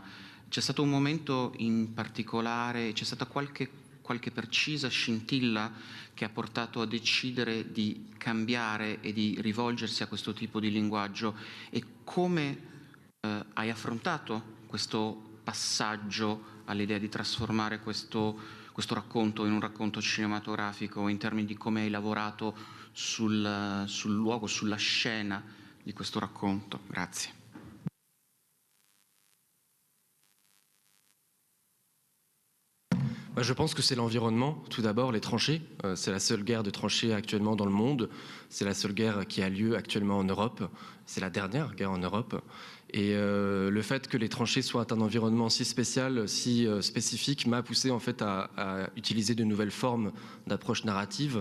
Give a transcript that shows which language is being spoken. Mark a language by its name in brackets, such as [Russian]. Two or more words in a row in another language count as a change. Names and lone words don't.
[Italian] C'è stato un momento in particolare, c'è stata qualche precisa scintilla che ha portato a decidere di cambiare e di rivolgersi a questo tipo di linguaggio, e come hai affrontato questo passaggio all'idea di trasformare questo racconto in un racconto cinematografico, in termini di come hai lavorato sul luogo, sulla scena di questo racconto? Grazie. [French] Je pense que c'est l'environnement, tout d'abord, les tranchées. C'est la seule guerre de tranchées actuellement dans le monde. C'est la seule guerre qui a lieu actuellement en Europe. C'est la dernière guerre en Europe. Et le fait que les tranchées soient un environnement si spécial, si spécifique, m'a poussé en fait à utiliser de nouvelles formes d'approche narrative.